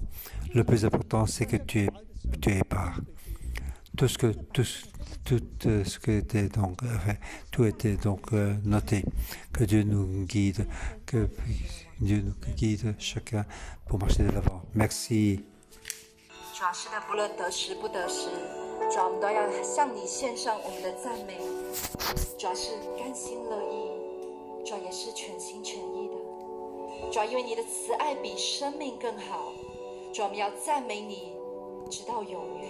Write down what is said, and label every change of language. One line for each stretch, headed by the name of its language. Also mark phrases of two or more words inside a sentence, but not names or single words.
French: Le plus important, c'est que tu es part. Tout ce que était donc fait, tout était donc noté. Que Dieu nous guide, que Dieu nous guide chacun pour marcher de l'avant. Merci.
Chinese: 主啊，是的，不论得时不得时，主啊，我们都要向你献上我们的赞美。主啊，是甘心乐意，主啊，也是全心全意的。主啊，因为你的慈爱比生命更好。主啊，我们要赞美你，直到永远。